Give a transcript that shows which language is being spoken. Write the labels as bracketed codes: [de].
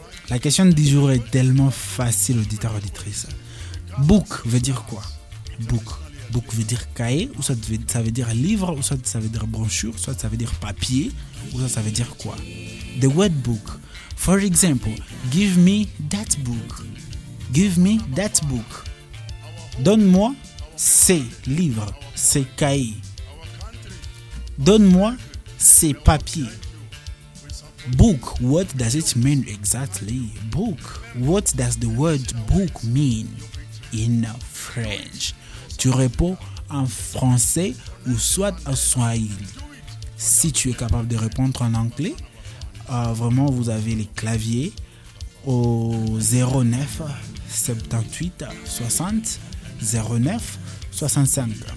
[fr] La question du jour est tellement facile, auditeur, auditrice. Book veut dire quoi? Book. Book veut dire cahier, ou ça veut dire livre, ou ça veut dire brochure, soit ça veut dire papier, ou ça veut dire quoi? [en] The word book. For example, give me that book. Give me that book. [fr] Donne-moi ces livres, ces cahiers. Donne-moi ces papiers. [en] Book, what does it mean exactly? Book, what does the word book mean in French? [fr] Tu réponds en français ou soit en swahili. Si tu es capable de répondre en anglais, vraiment, vous avez les claviers au 09 78 60 09 65.